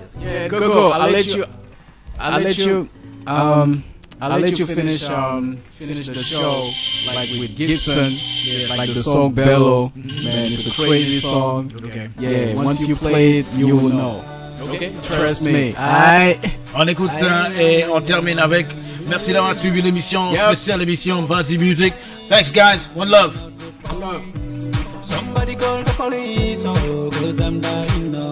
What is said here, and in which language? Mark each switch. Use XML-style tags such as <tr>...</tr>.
<en>Yeah, Coco, I'll let you finish the show like with Gibson, like the song Bello. Man, it's a crazy song. Okay. Yeah, once you play it, you will know. Okay. Trust me.</en> <fr>On écoute et on termine avec. Merci d'avoir suivi l'émission spéciale émission Vanzi Music.</fr> <en>Thanks guys. One love. Somebody call the police, oh, 'cause I'm dying now.</en>